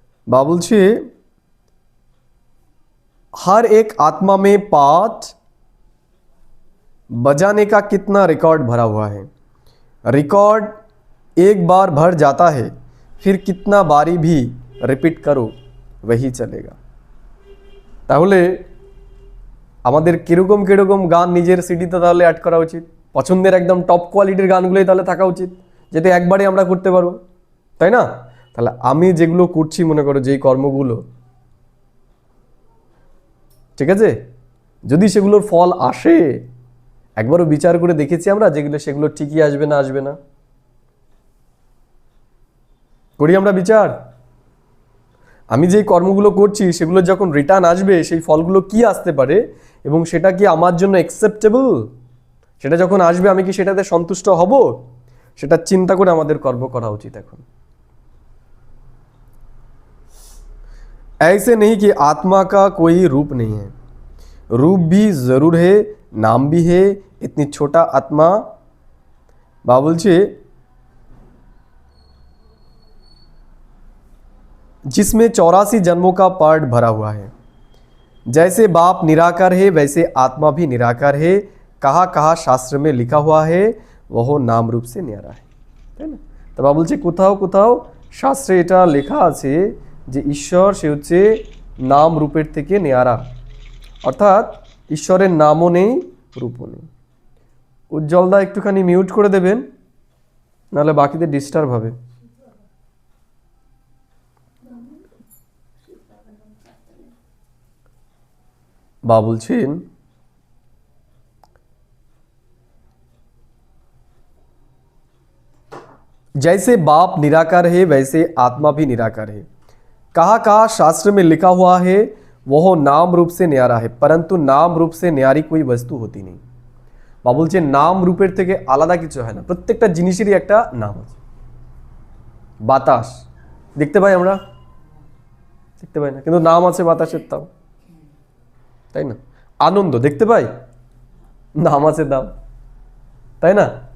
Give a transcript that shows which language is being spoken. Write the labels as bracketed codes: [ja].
[bn] বা বলছি [hi] हर एक आत्मा में पाठ बजाने का कितना रिकॉर्ड भरा हुआ है। रिकॉर्ड एक बार भर जाता है, फिर कितना बारी भी रिपीट करो वही चलेगा। [bn] তাহলে আমাদের কিরকম কিরকম গান নিজের সিডিতে তাহলে অ্যাড করা উচিত। পছন্দের একদম টপ কোয়ালিটির গানগুলোই তাহলে থাকা উচিত, যেটা একবারে আমরা করতে পারবো, তাই না? তাহলে আমি যেগুলো করছি, মনে করো যেই কর্মগুলো, ঠিক আছে, যদি সেগুলোর ফল আসে, একবারও বিচার করে দেখেছি আমরা যেগুলো সেগুলো ঠিকই আসবে না, আসবে না, করি আমরা বিচার। আমি যেই কর্মগুলো করছি সেগুলো যখন রিটার্ন আসবে, সেই ফলগুলো কি আসতে পারে এবং সেটা কি আমার জন্য অ্যাকসেপ্টেবল, সেটা যখন আসবে আমি কি সেটাতে সন্তুষ্ট হব, সেটা চিন্তা করে আমাদের কর্ম করা উচিত এখন। [hi] ऐसे नहीं कि आत्मा का कोई रूप नहीं है, रूप भी जरूर है, नाम भी है। इतनी छोटा आत्मा [bn] বা বলছে [hi] जिसमें 84 जन्मों का पार्ट भरा हुआ है। जैसे बाप निराकार है वैसे आत्मा भी निराकार है। कहाँ कहाँ शास्त्र में लिखा हुआ है वह नाम रूप से न्यारा है, [bn] তাই না? তো বাবা বলছে কোথাও কোথাও শাস্ত্রে এটা লেখা আছে যে ঈশ্বর সে হচ্ছে নাম রূপের থেকে নেয়ারা, অর্থাৎ ঈশ্বরের নামও নেই, রূপও নেই। উজ্জ্বলদা একটুখানি মিউট করে দেবেন, নাহলে বাকিদের ডিস্টার্ব হবে। বা বলছেন [hi] जैसे बाप निराकार है वैसे आत्मा भी निराकार है। कहाँ कहाँ शास्त्र में लिखा हुआ है वह नाम रूप से न्यारा है, परंतु नाम रूप से न्यारी कोई वस्तु होती नहीं। [bn] বা বলছে নাম রূপের থেকে আলাদা কিছু হয় না, প্রত্যেকটা জিনিসেরই একটা নাম আছে। বাতাস দেখতে পাই আমরা? দেখতে পাই না, কিন্তু নাম আছে বাতাসের, তাও, তাই না? আনন্দ দেখতে পাই, নাম আছে দাম, তাই না?